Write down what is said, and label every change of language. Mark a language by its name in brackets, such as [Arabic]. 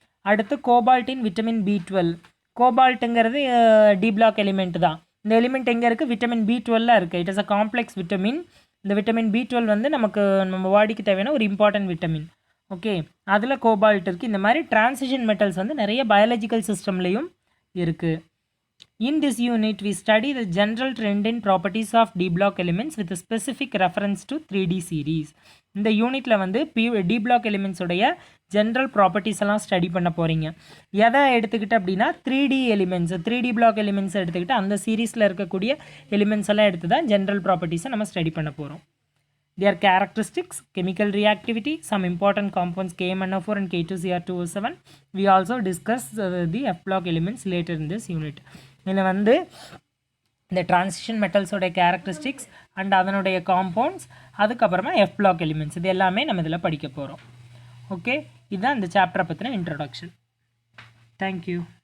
[Tamil] அடுத்து கோபால்ட்டின் vitamin B12, கோபால்ட்டுங்கிறது D black element தான். இந்த எலிமெண்ட் எங்கே இருக்குது, விட்டமின் B12 இருக்குது. [English] It is a complex vitamin. [Tamil] இந்த விட்டமின் B12 வந்து நமக்கு நம்ம பாடிக்கு தேவையான ஒரு இம்பார்ட்டன்ட் விட்டமின். ஓகே, அதில் கோபால்ட் இருக்குது. இந்த மாதிரி டிரான்சிஷன் மெட்டல்ஸ் வந்து நிறைய பயாலஜிக்கல் சிஸ்டம்லேயும் இருக்குது. [English] In this unit, we study the general trend in properties of D block elements with a specific reference to 3D series. [Tamil] இந்த யூனிட்டில் வந்து டி பிளாக் எலிமெண்ட்ஸுடைய ஜென்ரல் ப்ராப்பர்ட்டிஸ் எல்லாம் ஸ்டடி பண்ண போகிறீங்க. எதை எடுத்துக்கிட்டு அப்படின்னா 3D elements, 3D black elements எடுத்துக்கிட்டு அந்த சீரீஸில் இருக்கக்கூடிய எலிமெண்ட்ஸ் எல்லாம் எடுத்து தான் ஜென்ரல் ப்ராப்பர்ட்டிஸை நம்ம ஸ்டடி பண்ண போகிறோம். [English] Their characteristics, chemical reactivity, some important compounds KMnO4 and K2Cr2O7. We also discuss the F block elements later in this unit. [Tamil] இதில் வந்து இந்த டிரான்சிஷன் மெட்டல்ஸோடைய கேரக்டரிஸ்டிக்ஸ் அண்ட் அதனுடைய காம்பவுண்ட்ஸ், அதுக்கப்புறமா எஃப் பிளாக் எலிமெண்ட்ஸ், இது எல்லாமே நம்ம இதில் படிக்க போகிறோம். ஓகே, இதுதான் இந்த சாப்டரை பற்றின இன்ட்ரொடக்ஷன். தேங்க்யூ.